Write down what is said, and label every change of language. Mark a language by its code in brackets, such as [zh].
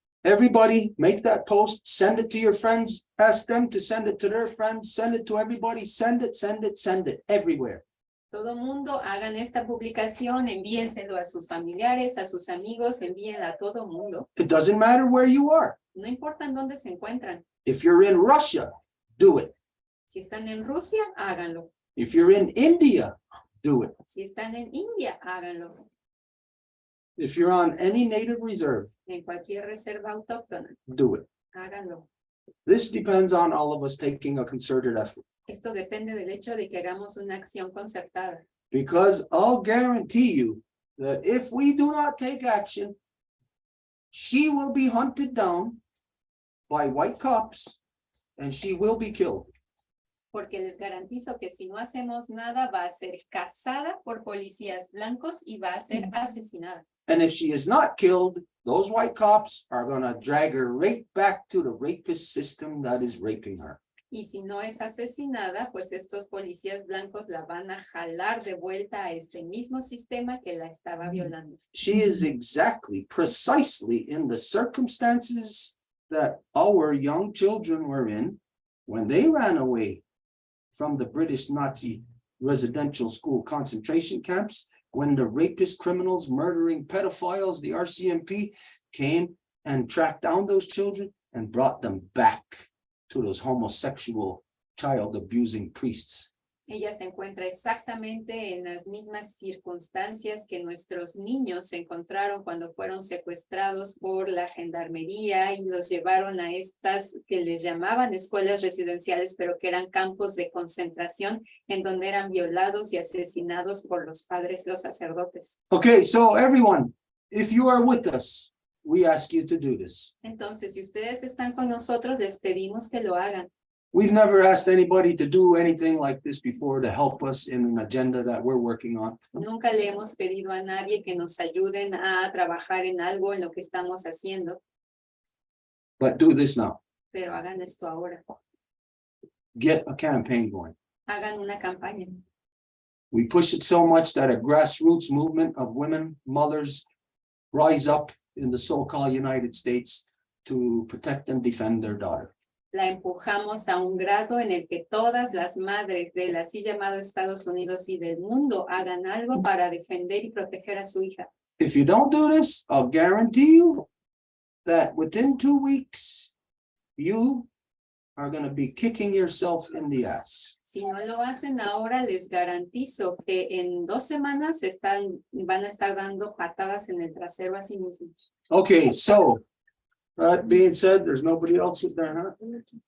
[en] Everybody make that post, send it to your friends, ask them to send it to their friends, send it to everybody, send it everywhere. [es] Todo mundo hagan esta publicación, envíenselo a sus familiares, a sus amigos, envíenla a todo mundo. [en] It doesn't matter where you are. [es] No importa en dónde se encuentran. [en] If you're in Russia, do it. [es] Si están en Rusia, háganlo. [en] If you're in India, do it. [es] Si están en India, háganlo. [en] If you're on any native reserve, [es] En cualquier reserva autóctona, [en] do it. [es] háganlo. [en] This depends on all of us taking a concerted effort, [es] Esto depende del hecho de que hagamos una acción concertada. [en] because I'll guarantee you that if we do not take action, she will be hunted down by white cops and she will be killed. [es] Porque les garantizo que si no hacemos nada, va a ser cazada por policías blancos y va a ser asesinada. [en] And if she is not killed, those white cops are gonna drag her right back to the rapist system that is raping her. [es] Y si no es asesinada, pues estos policías blancos la van a jalar de vuelta a este mismo sistema que la estaba violando. [en] She is exactly, precisely in the circumstances that our young children were in when they ran away from the British Nazi residential school concentration camps, when the rapist criminals, murdering pedophiles, the RCMP came and tracked down those children and brought them back to those homosexual child abusing priests. [es] Ella se encuentra exactamente en las mismas circunstancias que nuestros niños se encontraron cuando fueron secuestrados por la gendarmería y los llevaron a estas que les llamaban escuelas residenciales, pero que eran campos de concentración en donde eran violados y asesinados por los padres, los sacerdotes. [en] Okay, so everyone, if you are with us, we ask you to do this. [es] Entonces, si ustedes están con nosotros, les pedimos que lo hagan. [en] We've never asked anybody to do anything like this before to help us in an agenda that we're working on. [es] Nunca le hemos pedido a nadie que nos ayuden a trabajar en algo en lo que estamos haciendo, [en] But do this now. [es] pero hagan esto ahora. [en] Get a campaign going. [es] Hagan una campaña. [en] We push it so much that a grassroots movement of women, mothers, rise up in the so-called United States to protect and defend their daughter. [es] la empujamos a un grado en el que todas las madres del así llamado Estados Unidos y del mundo hagan algo para defender y proteger a su hija. [en] If you don't do this, I'll guarantee you that within 2 weeks, you are going to be kicking yourself in the ass. [es] Si no lo hacen ahora, les garantizo que en 2 semanas van a estar dando patadas en el trasero a sí mismos. [en] Okay, so that being said, there's nobody else with their hand.